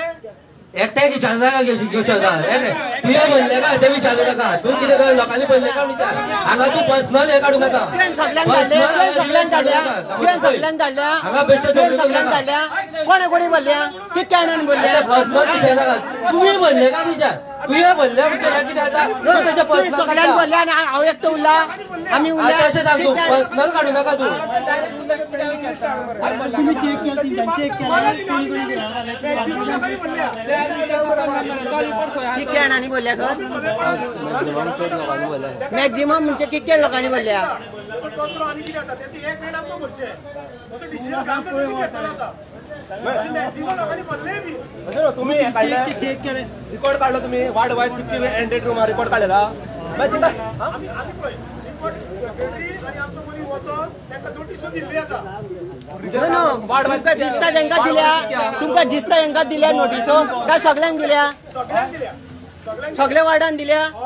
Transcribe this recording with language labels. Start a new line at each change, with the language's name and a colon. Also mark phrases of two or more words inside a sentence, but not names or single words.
Konkani: एकट्याक विचारनाका घेवचो ना तुवें म्हणलें का ते विचारूं नाका. तूं कितें कर लोकांनी पळयलें काय विचार हांगा तूं पर्सनल हें काडूं नाका. हांगा बेश्टे कोणे कोणी बोलल्या कितक्या जाणांनी बोलल्या पर्सनल विचार नाका.
Marathi: तुमी म्हणलें काय विचार तुया बोलले म्हणजे किती आता त्याच्या पर्सनल सगळ्यांनी बोलले आणि हांव एकटो उरला आम्ही उरले अशें सांगू पर्सनल काढू नका तू
Konkani: कितके जाणांनी बोलल्या मॅक्झिमम म्हणजे कितके लोकांनी बोलल्या कचरो आनी कितें आसा ते एक रेट आमकां भरचे असो डिसिजन ग्रामसभेन घेतलेलो आसा मॅक्झिमम लोकांनी बोलले बी
Marathi: तुम्ही रिकॉर्ड काढला तुम्ही वार्ड वाईज किती एंडेड रूम रिकॉर्ड काढलेला
Konkani: आमी पळय रिपोर्ट सेक्रेटरी आनी आमचो मनीस वचोन तांकां नोटीसो दिल्ली आसा तुमकां दिसता तांकां दिल्या तुमकां दिसता तांकां दिल्या नोटीसो काय सगळ्यांक दिल्या सगळ्यांक दिल्या सगळ्या वार्डान दिल्या